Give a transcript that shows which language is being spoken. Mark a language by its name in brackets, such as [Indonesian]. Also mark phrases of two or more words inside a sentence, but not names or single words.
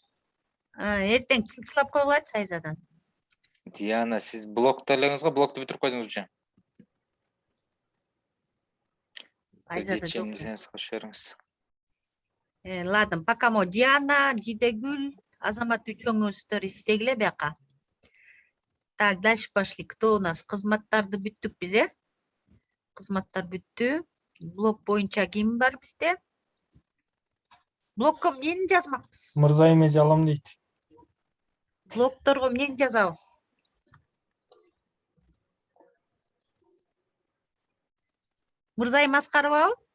[Kyrgyz] Эртең сылап койгулачы Айзадан. Диана, сиз блокто элеңиз го, блокту бүтүрүп койдуңузчу. Айзада жок. Сиз кошуп бериңиз. [Russian] Ладно, пока [Kyrgyz] мо Диана, Жидегүл, Азамат үчөөңүздөр иштегиле бияка. [Russian] Так, дальше пошли. Кто у нас? [Kyrgyz] Кызматтарды бүттүк биз, Кызматтар бүттү. Блок боюнча ким бар бизде? Блокко эмнени жазмакпыз? Мырзайым эже алам дейт. Блокторго эмнени жазабыз? Мырзайым Аскаровабы?